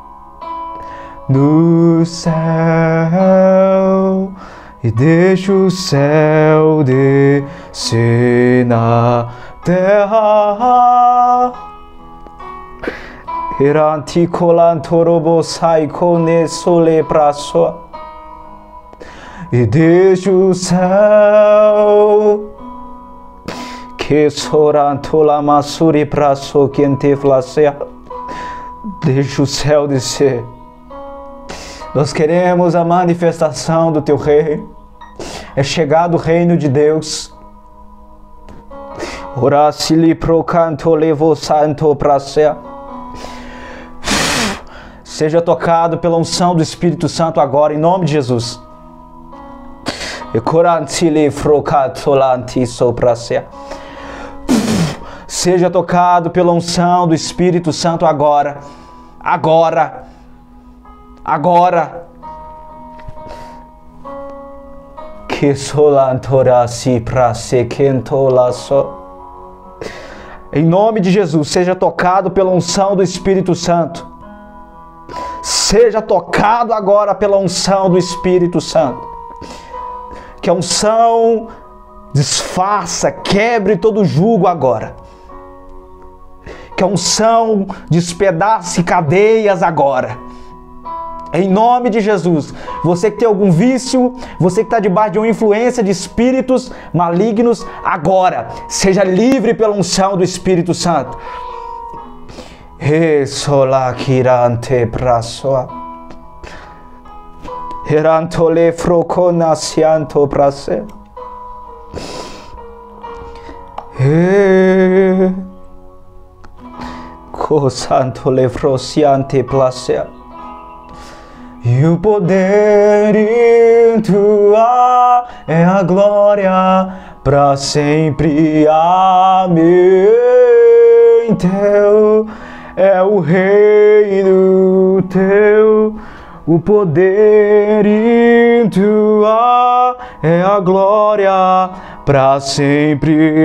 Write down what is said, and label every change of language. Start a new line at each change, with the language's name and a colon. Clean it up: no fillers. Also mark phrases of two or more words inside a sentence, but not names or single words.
Portuguese: no céu, e deixa o céu descer na terra. Eranti colantorobo sai cone sole praso, e deixa o céu que soranto la masuri praso quente flasea. Deixa o céu descer. Nós queremos a manifestação do teu reino. É chegado o reino de Deus. Oracili pro canto levo santo pra ser. Seja tocado pela unção do Espírito Santo agora, em nome de Jesus. Seja tocado pela unção do Espírito Santo agora. Agora. Agora. Que solantora si prase quentolaço. Em nome de Jesus, seja tocado pela unção do Espírito Santo. Seja tocado agora pela unção do Espírito Santo. Que a unção desfaça, quebre todo jugo agora. Que a unção despedace cadeias agora. Em nome de Jesus. Você que tem algum vício, você que está debaixo de uma influência de espíritos malignos, agora, seja livre pela unção do Espírito Santo. Resolakirante prasoa. Herantole froconasianto prase. Cosantole frosiante placer. E o poder em tua é a glória para sempre. Amém. Teu é o reino teu, o poder em tua é a glória para sempre.